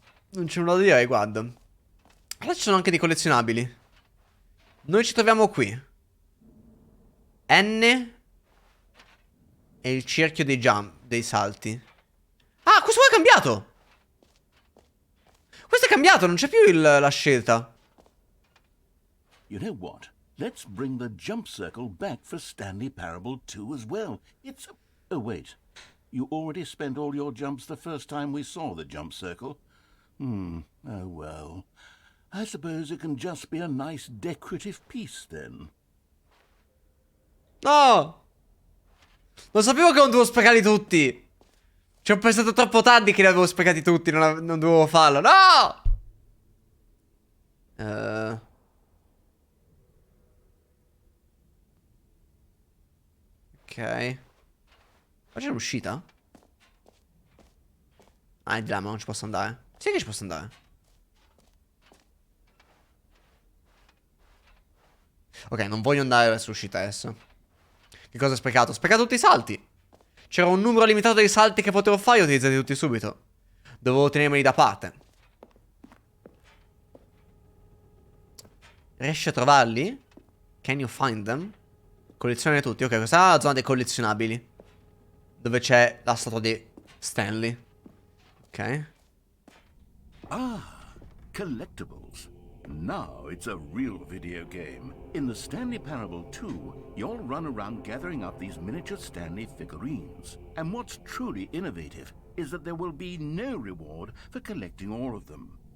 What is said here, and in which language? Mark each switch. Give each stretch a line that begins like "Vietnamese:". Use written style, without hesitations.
Italian: Non c'è nulla da dire a riguardo. Allora ci sono anche dei collezionabili. Noi ci troviamo qui. N e il cerchio dei jump, dei salti. Ah, questo qua è cambiato. Questo è cambiato, non c'è più la scelta.
English: You know what? Let's bring the jump circle back for Stanley Parable 2 as well. It's... Oh, wait. You already spent all your jumps the first time we saw the jump circle. Oh, well. I suppose it can just be a nice decorative piece, then.
Italian: No! Non sapevo che non dovevo sprecarli tutti. Ci ho pensato troppo tardi che li avevo sprecati tutti. Non dovevo farlo. No! Ok. Ma c'è l'uscita? Ah, è di là, ma non ci posso andare. Sì che ci posso andare. Ok, non voglio andare verso l'uscita adesso. Che cosa ho sprecato? Ho sprecato tutti i salti. C'era un numero limitato di salti che potevo fare e ho utilizzati tutti subito. Dovevo tenermeli da parte. Riesci a trovarli?
English: Can you find them?
Italian: Collezione tutti. Ok, questa è la zona dei collezionabili, dove c'è la statua di Stanley. Ok.
English: Ah, collectibles. Now it's a real video game. In the Stanley Parable 2, you'll run around gathering up these miniature Stanley figurines. And what's truly innovative is that there will be no reward for collecting all of them.